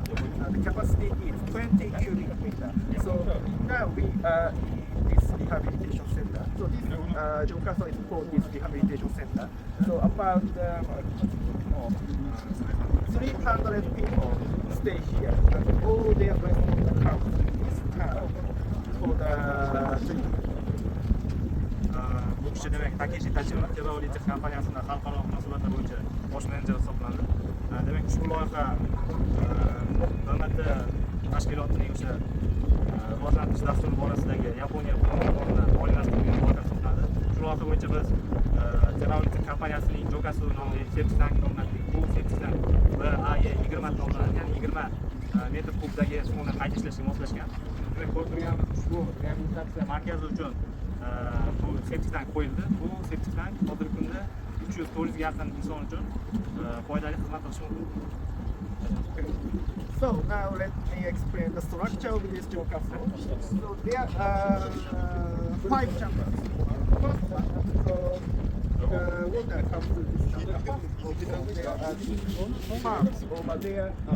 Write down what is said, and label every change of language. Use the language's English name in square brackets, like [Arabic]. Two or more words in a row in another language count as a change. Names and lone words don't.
[English] The capacity is 20 cubic meter. So now we in this rehabilitation center. So this Jokaso is for this rehabilitation center. So about 300 people stay here, and all their residents come to this town for the treatment. [Uzbek] Bu kishi demak Takeshi Tachiro Teralyte kompaniyasining xalqaro munosabatlar bo'yicha bosh menejeri hisoblanadi. Demak ushbu loyiha davlat tashkilotining o'sha rivojlantirish dasturi borasidagi Yaponiya bilan moliyalashtirilgan loyiha hisoblanadi. Shu loyiha bo'yicha biz Teralyte kompaniyasining Jokasu nomli septik tank o'rnatdik. Bu septik tank AE20 nomlanadi, ya'ni 20 metr kubdagi suvni qayta ishlashga moslashgan. Demak ko'rib turganimiz ushbu reabilitatsiya markazi uchun bu septik tank qo'yildi. Bu septik tank hozirgi kunda 300-400 ga yaqin inson uchun foydali xizmat qilishi mumkin. [English] So now let me explain the structure of this Jokaso. So there are 5 chambers. First one, so water comes to this chamber. There are pumps over there.